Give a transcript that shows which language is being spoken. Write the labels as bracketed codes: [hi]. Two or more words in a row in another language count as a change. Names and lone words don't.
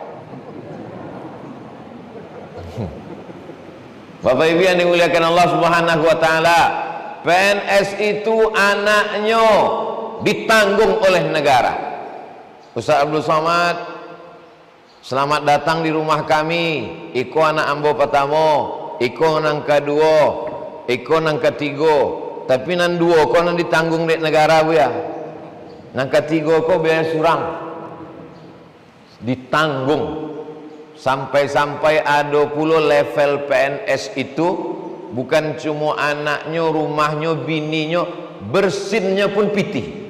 [id] Bapak Ibu yang dimuliakan [ar] الله سبحانه وتعالى, [id] PNS itu anaknya ditanggung oleh negara. Ustaz Abdul Somad, selamat datang di rumah kami. [min] Iko anak ambo pertama, iko nang kedua, iko nang ketiga. Tapi nan dua ko nan ditanggung dek negara bu ya. Nang ketiga ko biaya surang ditanggung. [id] Sampai-sampai ada pula level PNS itu bukan cuma anaknya, rumahnya, bininya, bersinnya pun pitih.